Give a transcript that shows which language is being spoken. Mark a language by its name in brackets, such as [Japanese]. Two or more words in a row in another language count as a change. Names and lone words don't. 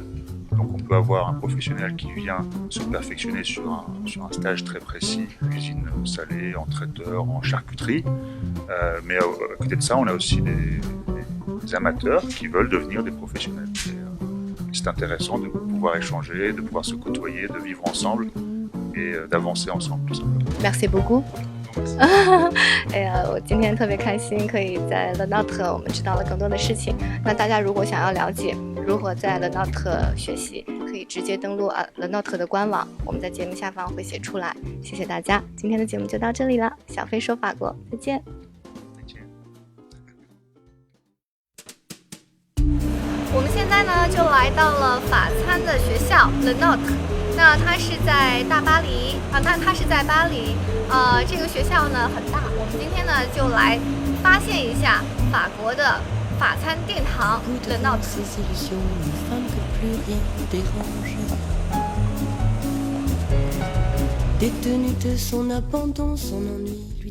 [French] Donc on peut avoir un professionnel qui vient se perfectionner sur un stage très précis, cuisine salée, en traiteur, en charcuterie. Mais à côté de ça, on a aussi des amateurs qui veulent devenir des professionnels. C'est intéressant de pouvoir échanger, de pouvoir se côtoyer, de vivre ensemble et d'avancer ensemble tout simplement. Merci beaucoup. [Chinese] 我今天特别开心，可以在 Le Nôtre 我们知道了更多的事情。那大家如果想要了解如何在 Le Nôtre 学习，可以直接登录 Le Nôtre 的官网，我们在节目下方会写出来。谢谢大家，今天的节目就到这里了，小飞说法国，再见。呢就来到了法餐的学校 Le Note， 那它是在大巴黎啊，它是在巴黎，这个学校呢很大，我们今天呢就来发现一下法国的法餐殿堂 Le Note。 [French] Détenu de son abandon, son ennui,